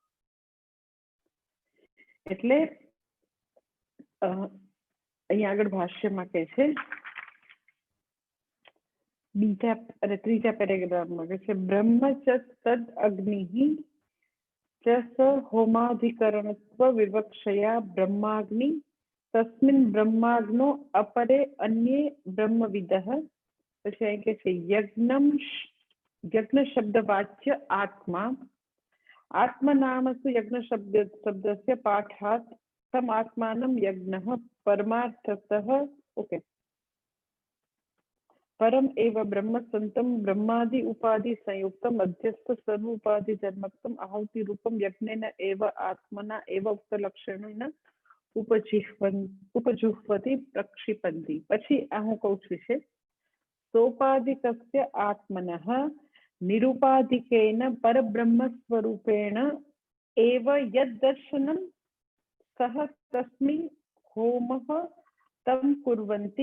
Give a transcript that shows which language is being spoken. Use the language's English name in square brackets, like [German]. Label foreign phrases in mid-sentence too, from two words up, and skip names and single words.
[Gujarati] એટલે અહીંયા આગળ ભાષ્યમાં કહે છે, ત્રીજા પેરેગ્રાફમાં કહે છે, [Sanskrit] બ્રહ્મ ચ તદ અગ્નિ ચ સ હોમાધિકરણત્વ વિવક્ષયા બ્રહ્માગ્નિ તસ્મિન બ્રહ્માગ્નો અપરે અન્યે બ્રહ્મવિદઃ. [Gujarati] પછી અહીં કહે છે [Sanskrit] યજ્ઞ શબ્દવાચ્ય આત્મા, આત્મનામસુ યજ્ઞ શબ્દસ્ય પાઠાત તમ આત્માનમ યજ્ઞઃ પરમાર્થતઃ ઓકે परम एव ब्रह्म संतम ब्रह्मादि उपाधि संयुक्त मध्यस्थ सर्वोपाधि धर्मक्तम आहुति रूपम यज्ञेन एव आत्मना एव उक्त लक्षणेन उपजुह्वति प्रक्षिपन्ति. [Gujarati] પછી આ હું કહું છું છે [Sanskrit] સોપાધિકસ્ય આત્મનઃ નિરુપાધિકેન પરબ્રહ્મ સ્વરૂપેણ એવ યદ્દર્શનમ સહ તસ્મિન હોમઃ તમ કુર્વન્તિ.